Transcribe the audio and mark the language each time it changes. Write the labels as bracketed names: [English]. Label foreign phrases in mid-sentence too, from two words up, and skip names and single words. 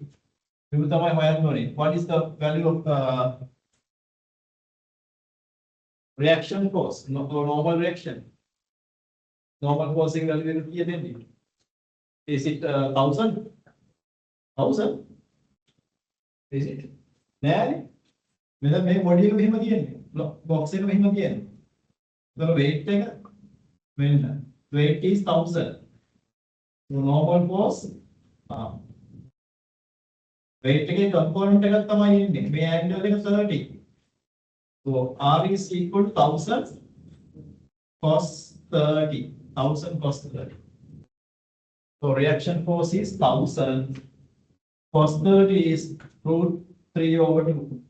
[English] What is the value of reaction force? Normal reaction. Normal forcing value will be is it 1000? 1000? Is it? [Sinhala] නෑනේ. මෙතන මේ බොඩි එක මෙහෙම තියෙන්නේ. බොක්ස් එක මෙහෙම තියෙන්නේ. ඒතර weight එක මෙන්න. [English] Weight is 1000. So normal force weight එකේ component [Sinhala] එකක් තමයි ඉන්නේ. මේ angle එක 30. [English] So R is equal to 1000 cos 30. 1000 cos 30. So reaction force is 1000. Cos 30 is √3/2.